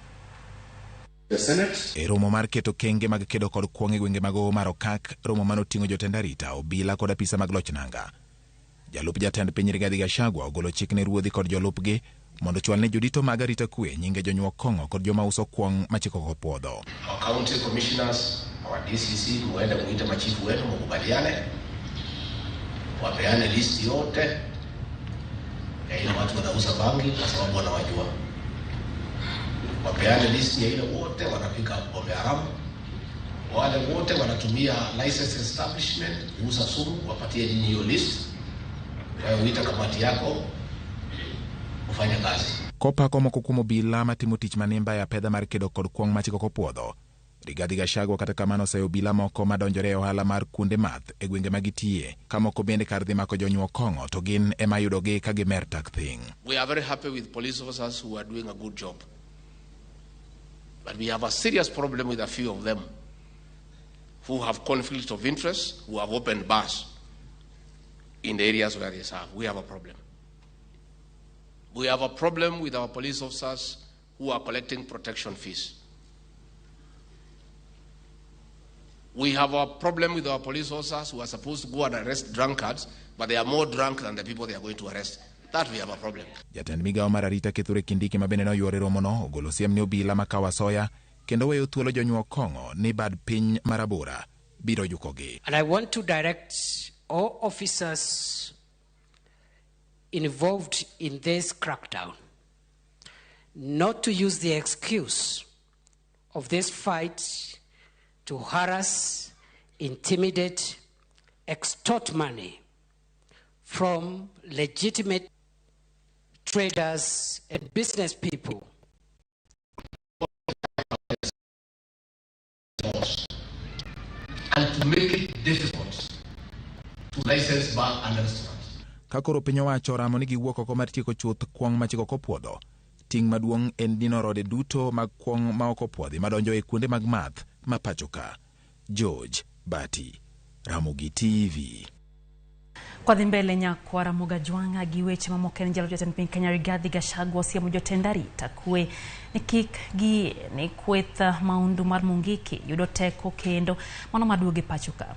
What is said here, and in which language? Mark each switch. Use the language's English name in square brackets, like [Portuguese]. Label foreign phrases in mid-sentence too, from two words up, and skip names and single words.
[Luo (Kenya and Tanzania)] E romo mar keto kenge mag kedo kod kuong' e gwenge mag Omar Okak, romo manoting'o jotend arita, obila kod apisa mag loch nanga. Jalup jatend piny Rigathi Gachagua ogolo chik ne ruodhi kod jolupgi mondo chwal ne jodito mag arita kwe nyinge jonyuok kong'o kod joma uso kuong' machiko ko puodho. [English] Our county commissioners, our DCC, [Swahili] muende muite machifu wetu mkubaliane, wapeane listi yote ya ile watu wanauza bangi kwa sababu wanawajua. Wapeane listi ya ile wote wanapika pombe haramu, wale wote wanatumia [English] license establishment [Swahili] kuuza sumu, wapatie nyinyi hiyo list. Uita kamati yako ufanye kazi. [Luo (Kenya and Tanzania)] Kopa komo kukumo bila matimo tich manimba ya pedha mar kedo kod kuong' machiko ko puodho. Rigathi Gachagua kata kamano sayo bila moko madonjore e ohala mar kunde math e gwenge magitie, kamoko bende kar dhi mako jonyuok kong'o to gin ema yudogi ka gimer tak thing. [English] We are very happy with police officers who are doing a good job. But we have a serious problem with a few of them who have conflict of interest, who have opened bars in the areas where they serve. We have a problem. We have a problem with our police officers who are collecting protection fees. We have a problem with our police officers who are supposed to go and arrest drunkards, but they are more drunk than the people they are going to arrest. That we have a problem. [Luo (Kenya and Tanzania)] Jatend migawo mar arita Kithure Kindiki mabende no yuore romono ogolo siem ni obila makawa soya kendo weyo thuolo jonyuok kong'o ni bad piny marabora biro yukogi. [English] And I want to direct all officers involved in this crackdown not to use the excuse of this fight to harass, intimidate, extort money from legitimate traders and business people. And to make it difficult to license bar and restaurants. [Luo (Kenya and Tanzania)] Kakoro piny owacho ramo ni giwuok oko mar tieko chuth kuong' machiko ko puodho. Ting' maduong' en dino rode duto mag kuong' ma oko puodhi madonjo e kuonde mag math ma pachoka. George Bati, Ramogi TV. Kwa dhimbele nyakwa Ramogi juanga gi weche mamoko en jalup jatend piny Kenya Rigathi Gachagua osiemo jotend arita kwe ni kik gi ni kweth maundu mar Mungiki yudo teko kendo mano maduoge pachoka.